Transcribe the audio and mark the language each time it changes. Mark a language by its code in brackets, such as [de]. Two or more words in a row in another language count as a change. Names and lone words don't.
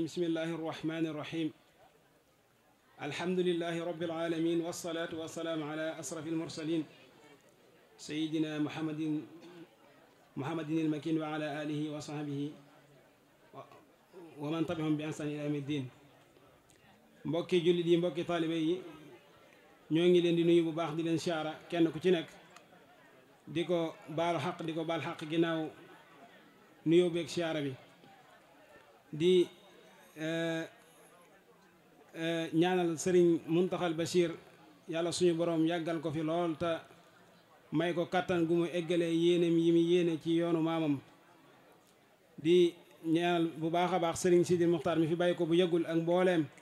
[ar] بسم الله الرحمن الرحيم. الحمد لله رب العالمين والصلاة والسلام على أشرف المرسلين سيدنا محمد المكين وعلى آله وصحبه ومن تبعهم بإحسان إلى يوم الدين. [wo] mbokki jullit yi mbokki taalibe yi ñoo ngi leen di nuyu bu baax di leen siyaara kenn ku ci nekk di ko baalu xaq di ko baal xaq ginnaaw nuyoo beeg siyaara bi di ñaanal sëriñ Muntaxal Bachir yàlla suñu borom yàggal ko fi lool te may ko kattan gu mu eggalee yéenem yi mu yéene ci yoonu maamam di ñaanal bu baax a baax sëriñ Sidi Muxtaar mi fi bàyyi ko bu yëggul ak mbooleem